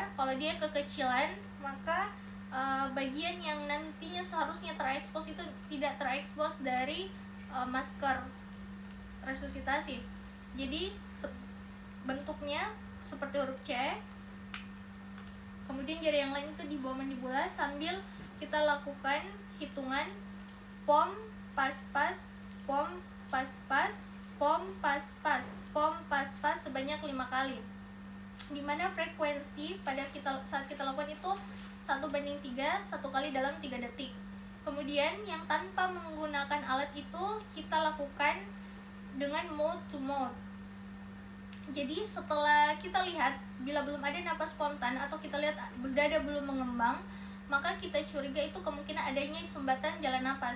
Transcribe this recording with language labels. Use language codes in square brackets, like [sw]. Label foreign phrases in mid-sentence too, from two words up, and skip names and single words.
[id] Kalau dia kekecilan, maka bagian yang nantinya seharusnya terekspos itu tidak terekspos dari masker resusitasi. Jadi bentuknya seperti huruf C. Kemudian jari yang lain itu di bawah mandibula sambil kita lakukan hitungan pom pas pas, pom pas pas, pom pas pas, pom pas pas sebanyak 5 kali. Dimana frekuensi saat kita lakukan itu 1:3, 1 kali dalam 3 detik. Kemudian yang tanpa menggunakan alat itu kita lakukan dengan [en] mode to mode. [id] Jadi setelah kita lihat bila belum ada napas spontan atau kita lihat dada belum mengembang, maka kita curiga itu kemungkinan adanya sumbatan jalan napas.